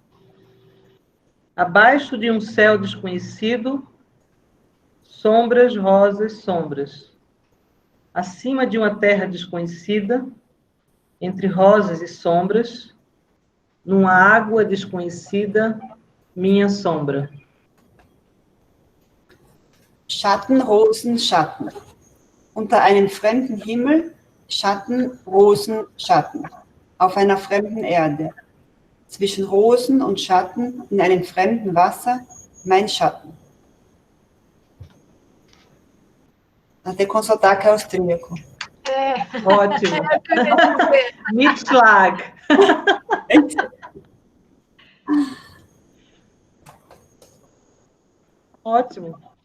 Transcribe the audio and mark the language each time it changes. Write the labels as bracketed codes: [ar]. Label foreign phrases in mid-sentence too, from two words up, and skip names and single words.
[pt] Abaixo de um céu desconhecido, sombras, rosas, sombras. Acima de uma terra desconhecida, entre rosas e sombras, numa água desconhecida, minha sombra. [de] Schatten, Rosen, Schatten. Unter einem fremden Himmel, Schatten, Rosen, Schatten. Auf einer fremden Erde. Zwischen Rosen und Schatten, in einem fremden Wasser, mein Schatten. [pt] Até com sotaque austríaco. Ótimo. Mitschlag. Ótimo.